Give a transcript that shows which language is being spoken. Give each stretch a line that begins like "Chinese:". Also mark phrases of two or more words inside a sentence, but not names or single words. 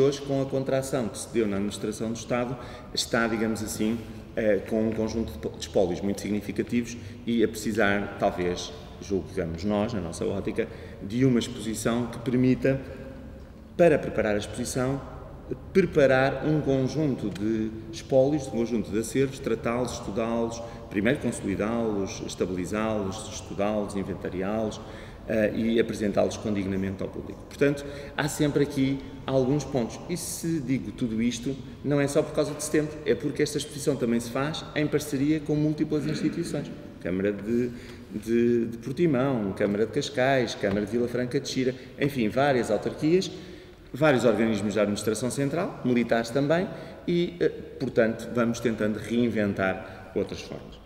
Portuguese: hoje, com a contração que se deu na administração do Estado, está, digamos assim, com um conjunto de espólios muito significativos e a precisar, talvez, julgamos nós, na nossa ótica, de uma exposição que permita, para preparar a exposição, preparar um conjunto de espólios, um conjunto de acervos, tratá-los, estudá-los, primeiro consolidá-los, estabilizá-los, estudá-los, inventariá-los e apresentá-los condignamente ao público. Portanto, há sempre aqui alguns pontos. E se digo tudo isto, não é só por causa de setembro, é porque esta exposição também se faz em parceria com múltiplas instituições. Câmara de Portimão, Câmara de Cascais, Câmara de Vila Franca de Xira, enfim, várias autarquias, vários organismos da administração central, militares também, e, portanto, vamos tentando reinventar outras formas.